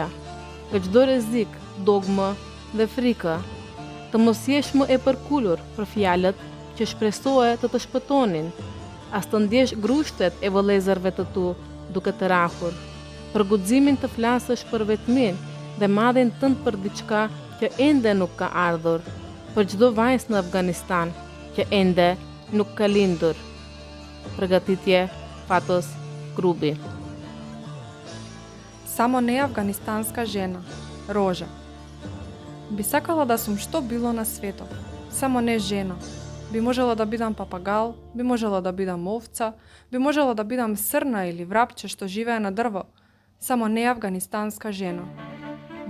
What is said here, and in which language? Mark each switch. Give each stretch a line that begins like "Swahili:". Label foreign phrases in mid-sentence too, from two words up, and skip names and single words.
Albanian: nga çdo rrezik, dogmë dhe frikë, të mos jesh më e përkulur për fjalët që shpresoje të të shpëtonin, as të ndjesh grushtet e vëllezërve të tu duke të rahur, për guximin të flasësh për vetmin dhe madhin tënd për diçka që ende nuk ka ardhur, për çdo vajzë në Afganistan që ende nuk ka lindur. Përgatitje Patos Grubi.
Macedonian: Само не афганистанска жена, Рожа. Би сакала да сум што било на светот, само не жена. Би можела да бидам папагал, би можела да бидам овца, би можела да бидам срна или врапче што живее на дрво, само не афганистанска жена.